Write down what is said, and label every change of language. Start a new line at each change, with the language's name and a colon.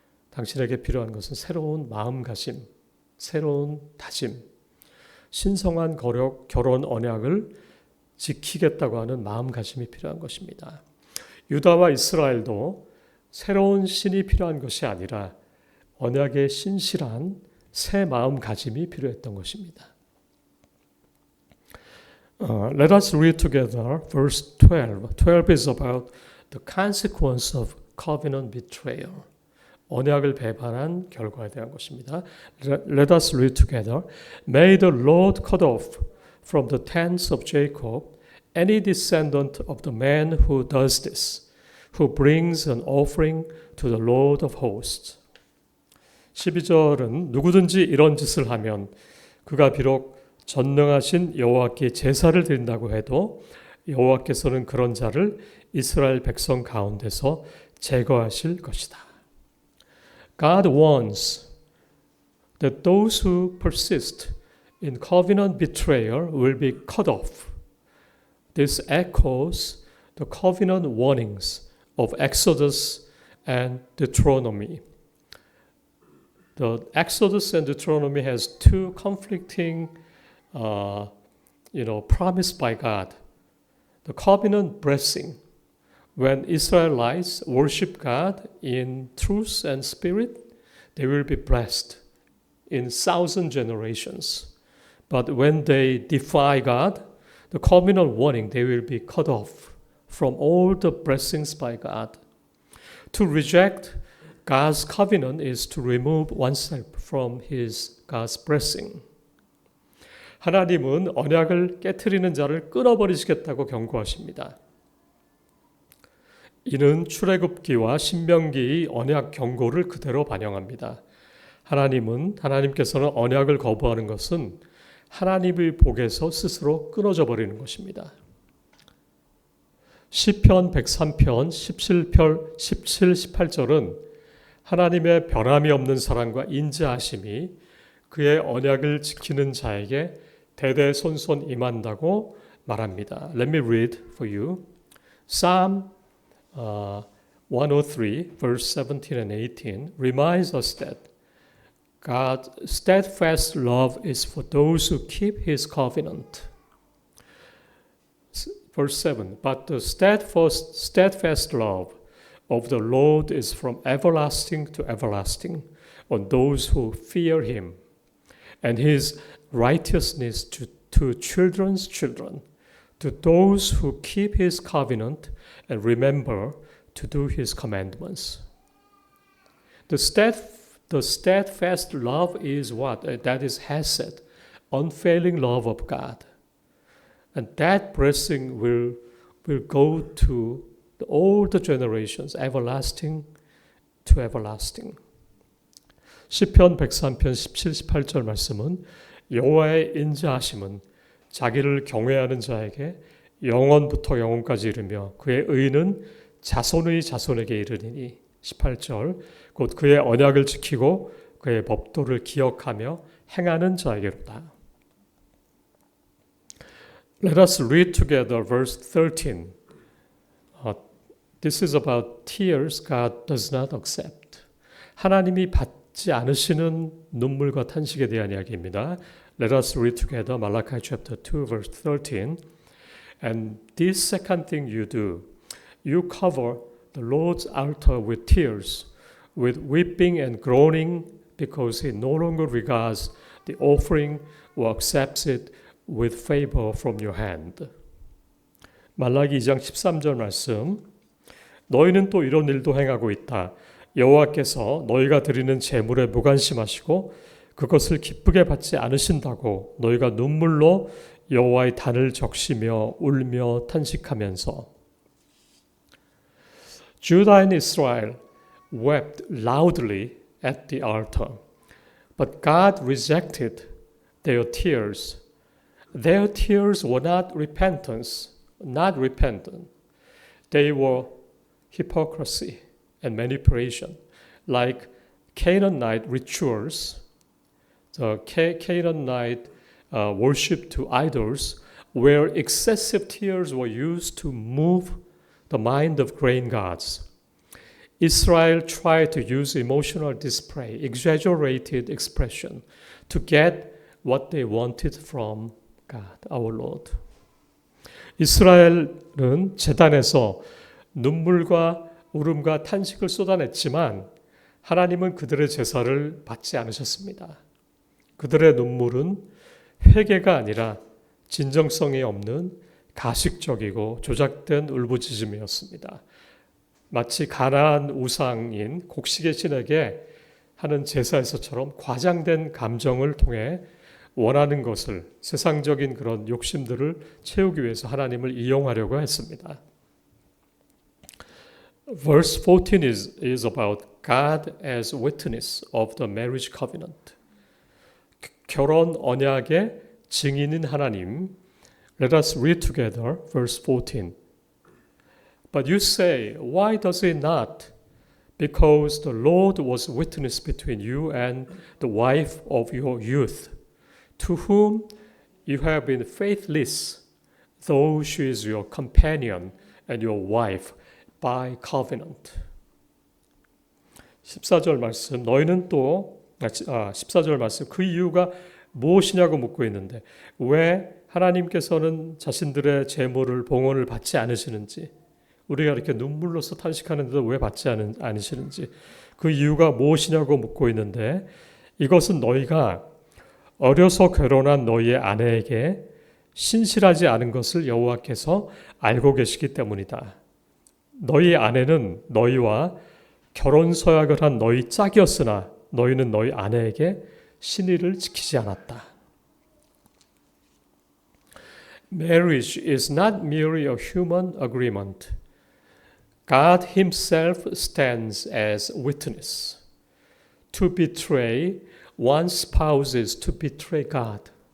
Korean: 당신에게 필요한 것은 새로운 마음가짐, 새로운 다짐, 신성한 결혼 언약을 지키겠다고 하는 마음가짐이 필요한 것입니다. 유다와 이스라엘도 새로운 신이 필요한 것이 아니라 언약의 신실한 새 마음가짐이 필요했던 것입니다.
English: Let us read together verse 12. 12 is about the consequence of covenant betrayal.
Korean: 언약을 배반한 결과에 대한 것입니다.
English: Let us read together. May the Lord cut off from the tents of Jacob any descendant of the man who does this, who brings an offering to the Lord of hosts.
Korean: 12절은 누구든지 이런 짓을 하면 그가 비록 전능하신 여호와께 제사를 드린다고 해도 여호와께서는 그런 자를 이스라엘 백성 가운데서 제거하실 것이다.
English: God warns that those who persist in covenant betrayal will be cut off. This echoes the covenant warnings of Exodus and Deuteronomy. The Exodus and Deuteronomy has two conflicting promise by God. The covenant blessing, when Israelites worship God in truth and spirit, they will be blessed in 1,000 generations. But when they defy God, the covenant warning, they will be cut off from all the blessings by God. To reject God's covenant is to remove oneself from God's blessing.
Korean: 하나님은 언약을 깨트리는 자를 끊어버리시겠다고 경고하십니다. 이는 출애굽기와 신명기의 언약 경고를 그대로 반영합니다. 하나님께서는 언약을 거부하는 것은 하나님의 복에서 스스로 끊어져 버리는 것입니다. 시편 103편 17, 18절은 하나님의 변함이 없는 사랑과 인자하심이 그의 언약을 지키는 자에게 대대손손 임한다고 말합니다.
English: Let me read for you. Psalm 103 verse 17 and 18 reminds us that God's steadfast love is for those who keep His covenant. Verse 7, but the steadfast love of the Lord is from everlasting to everlasting on those who fear Him, and His righteousness to children's children, to those who keep His covenant and remember to do His commandments. The steadfast love is what? That is hesed, unfailing love of God. And that blessing will go to all the generations, everlasting to everlasting.
Korean: 시편 103편 17, 18절 말씀은 여호와의 인자하심은 자기를 경외하는 자에게 영원부터 영원까지 이르며 그의 의는 자손의 자손에게 이르리니 18절 곧 그의 언약을 지키고 그의 법도를 기억하며 행하는 자에게로다.
English: Let us read together verse 13. This is about tears God does not accept.
Korean: 하나님이 받지 않으시는 눈물과 탄식에 대한 이야기입니다.
English: Let us read together Malachi chapter 2 verse 13. And this second thing you do, you cover the Lord's altar with tears, with weeping and groaning, because he no longer regards the offering or accepts it with favor from your hand.
Korean: 말라기 2장 13절 말씀. 너희는 또 이런 일도 행하고 있다. 여호와께서 너희가 드리는 제물에 무관심하시고 그것을 기쁘게 받지 않으신다고 너희가 눈물로 여호와의 단을 적시며 울며 탄식하면서.
English: Judah and Israel wept loudly at the altar, but God rejected their tears. Their tears were not repentance, not repentant. They were hypocrisy and manipulation, like Canaanite rituals. The Canaanite worship to idols, where excessive tears were used to move the mind of grain gods. Israel tried to use emotional display, exaggerated expression, to get what they wanted from God, our Lord.
Korean: 이스라엘은 제단에서 눈물과 울음과 탄식을 쏟아냈지만 하나님은 그들의 제사를 받지 않으셨습니다. 그들의 눈물은 회개가 아니라 진정성이 없는 가식적이고 조작된 울부짖음이었습니다. 마치 가나안 우상인 곡식의 신에게 하는 제사에서처럼 과장된 감정을 통해 원하는 것을, 세상적인 그런 욕심들을 채우기 위해서 하나님을 이용하려고 했습니다.
English: Verse 14 is about God as witness of the marriage covenant.
Korean: 결혼 언약의 증인인 하나님.
English: Let us read together verse 14. But you say, why does it not? Because the Lord was witness between you and the wife of your youth, to whom you have been faithless, though she is your companion and your wife by covenant.
Korean: 14절 말씀. 너희는 또 14절 말씀. 그 이유가 무엇이냐고 묻고 있는데 왜 하나님께서는 자신들의 제물을 봉헌을 받지 않으시는지, 우리가 이렇게 눈물로써 탄식하는데도 왜 받지 않으시는지 그 이유가 무엇이냐고 묻고 있는데, 이것은 너희가 어려서 결혼한 너희의 아내에게 신실하지 않은 것을 여호와께서 알고 계시기 때문이다. 너희 아내는 너희와 결혼 서약을 한 너희 짝이었으나 너희는 너희 아내에게 신의를 지키지 않았다.
English: Marriage is not merely a human agreement. God himself stands as witness. To betray one's spouse is to betray God.